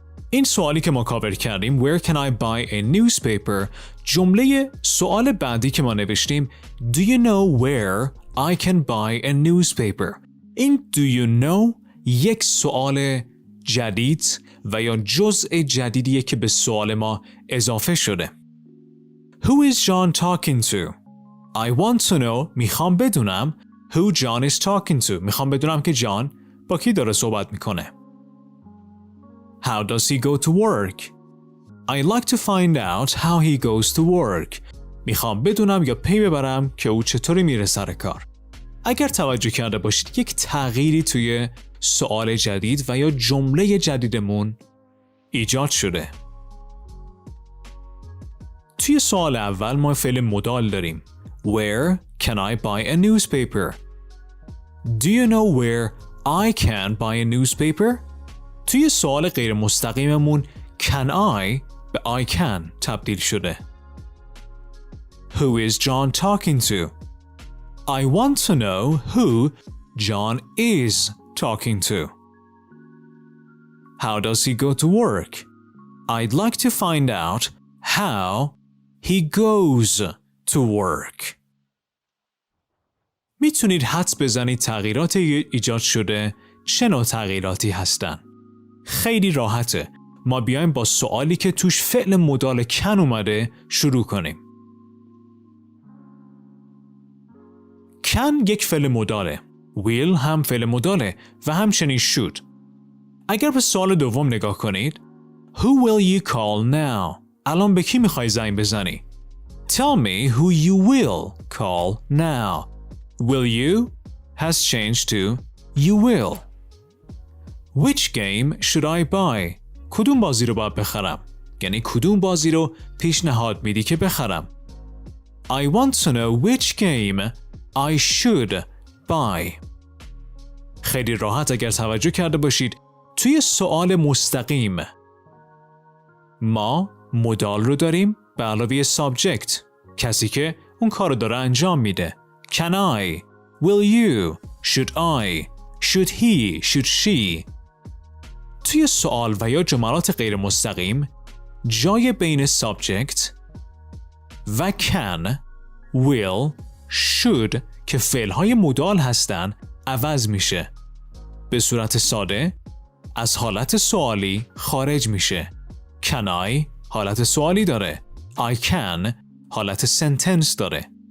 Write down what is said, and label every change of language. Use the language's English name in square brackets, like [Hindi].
[Persian] این سوالی که ما کاور کردیم [English] Where can I buy a newspaper؟ [Persian] جمله سوال بعدی که ما نوشتیم [English] Do you know where I can buy a newspaper؟ [Persian] این [English] Do you know [Persian] یک سوال جدید و یا جزء جدیدیه که به سوال ما اضافه شده. [English] Who is John talking to؟ I want to know [Persian] میخوام بدونم [English] who John is talking to. [Persian] میخوام بدونم که جان با کی داره صحبت میکنه. [English] How does he go to work؟ I like to find out how he goes to work. [Persian] میخوام بدونم یا پی ببرم که او چطوری میره سر کار. اگر توجه کرده باشید یک تغییری توی سوال جدید و یا جمله جدیدمون ایجاد شده. توی سوال اول ما فعل مدال داریم. [English] Where can I buy a newspaper؟ Do you know where I can buy a newspaper؟ [Persian] توی سوال غیر مستقیممون [English] can I به I can [Persian] تبدیل شده. [English] Who is John talking to؟ I want to know who John is talking to. How does he go to work؟ I'd like to find out how he goes to work. [Persian] میتونید حدس بزنید تغییرات ایجاد شده چه نوع تغییراتی هستن؟ خیلی راحته. ما بیایم با سوالی که توش فعل مدال کن اومده شروع کنیم. کن یک فعل مداله. [English] will [Persian] هم فعل مداله و همچنین [English] should. [Persian] اگر به سوال دوم نگاه کنید [English] Who will you call now؟ [Persian] الان به کی میخوای زنگ بزنی؟ [English] Tell me who you will call now. Will you has changed to you will. Which game should I buy؟ [Persian] کدوم بازی رو باید بخرم؟ یعنی کدوم بازی رو پیشنهاد میدی که بخرم؟ [English] I want to know which game I should buy. [Persian] خیلی راحت اگر توجه کرده باشید توی سوال مستقیم ما مدال رو داریم به علاوه subject، کسی که اون کار رو داره انجام میده. [English] Can I؟ Will you؟ Should I؟ Should he؟ Should she؟ [Persian] توی سوال و یا جملات غیر مستقیم جای بین subject و can، will، should که فعلهای مدال هستن عوض میشه. به صورت ساده از حالت سوالی خارج میشه. Can I حالت سوالی داره. I can حالت سنتنس داره.